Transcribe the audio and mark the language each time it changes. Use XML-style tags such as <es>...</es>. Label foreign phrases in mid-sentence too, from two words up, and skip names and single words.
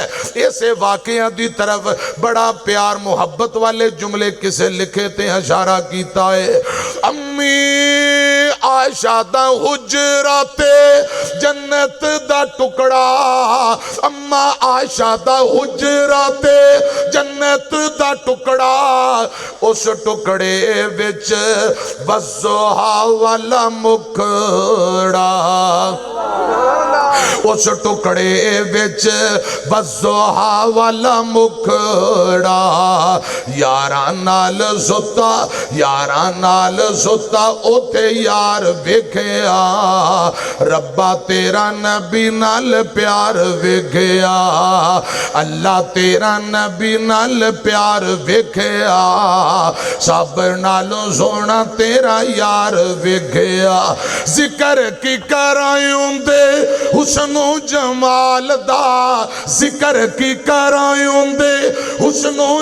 <pa>ایسے واقعہ دی طرف بڑا پیار محبت والے جملے کسے لکھے تے اشارہ کیتا ہے امی عائشہ دا حجرات جنت دا ٹکڑا اما عائشہ دا حجرات جنت دا ٹکڑا اس ٹکڑے وچ وضحا والا مکھڑا اس ٹکڑے وچ وضحا والا مکھڑا یاران نال ستا اوتے یار ویکھیا ربا تیرا نبی نال پیار ویکھیا اللہ تیرا نبی نال پیار ویکھیا سب نالوں سونا تیرا یار ویکھیا ذکر کی کرائیوں دے حسن و جمال دا ذکر کی کرائیوں دے حسن و</pa>